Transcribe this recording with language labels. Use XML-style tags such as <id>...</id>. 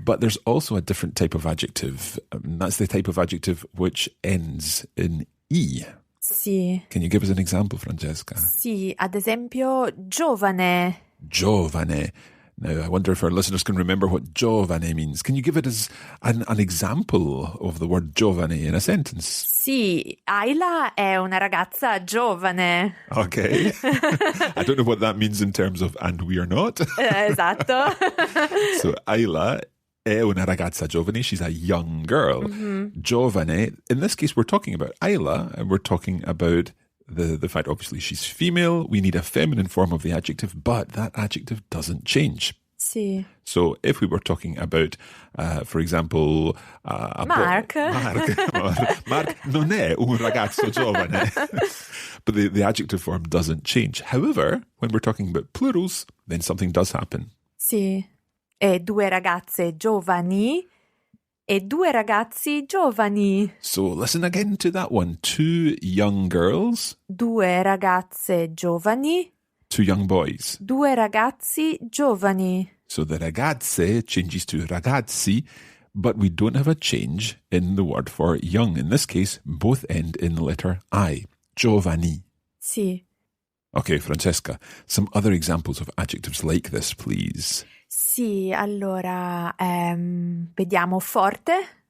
<en>But there's also a different type of adjective. That's the type of adjective which ends in E.</en> <it>Sì,</it> <en>Can you give us an example, Francesca?</en> <it>sì, ad esempio giovane. Giovane.</it> <en>Now, I wonder if our listeners can remember what giovane means. Can you give it as an example of the word giovane in a sentence?</en> <it>Sì, Isla è una ragazza giovane.</it> <en>Okay. I don't know what that means in terms of and we are not.</en> <it>Esatto. So, Isla è una ragazza giovane.</it> <en>She's a young girl. Giovane. In this case, we're talking about Isla, and we're talking about the fact, obviously, she's female. We need a feminine form of the adjective, but that adjective doesn't change.</en> <it>Sì.</it> <en>So if we were talking about, for example... Mark.</en> <it>Mark non è un ragazzo giovane.</it> <en>But the adjective form doesn't change. However, when we're talking about plurals, then something does happen.</en> <it>Sì. E due ragazze giovani e due ragazzi giovani.</it> <en>So listen again to that one. 2 young girls,</en> <it>Due ragazze giovani,</it> <en>2 young boys.</en> <it>due ragazzi giovani.</it> <en>So the ragazze changes to ragazzi, but we don't have a change in the word for young. In this case, both end in the letter I.</en> <it>Giovani. Sì.</it> <en>Okay, Francesca, some other examples of adjectives like this, please.</en> <it>Sì, allora, vediamo forte.</it>